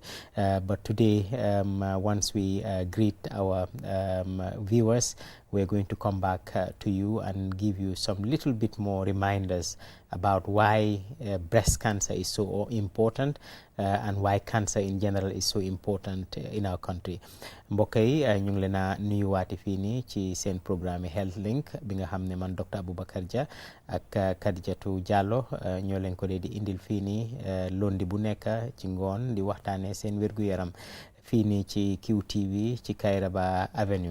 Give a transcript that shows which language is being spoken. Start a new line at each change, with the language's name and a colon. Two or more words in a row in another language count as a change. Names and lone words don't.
English: But today, once we greet our viewers, we're going to come back to you and give you some little bit more reminders about why breast cancer is so important and why cancer in general is so important in our country.
Wolof: Mbokk yi ñu ngi leen a nuyuwaati fii nii ci seen programme Health Link bi nga xam ne man Dr. Aboubacar Dia ak Khadijatu Jallo ñoo leen ko dee di indil fii nii lundi bu nekk ci ngoon di waxtaanee seen wér-gu-yaram fii nii ci QTV ci Kairaba Avenue.